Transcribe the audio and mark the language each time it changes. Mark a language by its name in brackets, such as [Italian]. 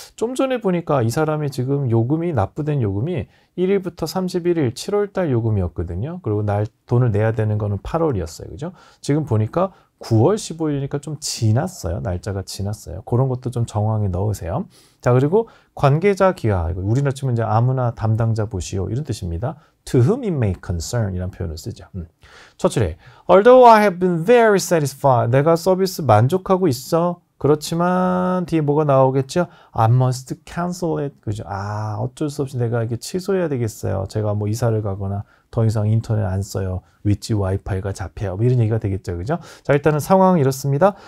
[Korean] 좀 전에 보니까 이 사람이 지금 요금이 납부된 요금이 1일부터 31일 7월달 요금이었거든요. 그리고 돈을 내야 되는 거는 8월이었어요. 그죠? 지금 보니까 9월 15일이니까 좀 지났어요. 날짜가 지났어요. 그런 것도 좀 정황에 넣으세요. 자, 그리고 관계자 기하. 우리나라 치면 이제 아무나 담당자 보시오. 이런 뜻입니다. [English] to whom it may concern [Korean] 이란 표현을 쓰죠. 첫 줄에 [English] Although I have been very satisfied. [Korean] 내가 서비스 만족하고 있어. 그렇지만 뒤에 뭐가 나오겠죠? [English] I must cancel it. [Korean] 그죠? 어쩔 수 없이 내가 이게 취소해야 되겠어요. 제가 뭐 이사를 가거나 더 이상 인터넷 안 써요. 위치 와이파이가 잡혀요. 뭐 이런 얘기가 되겠죠. 그죠? 자, 일단은 상황은 이렇습니다.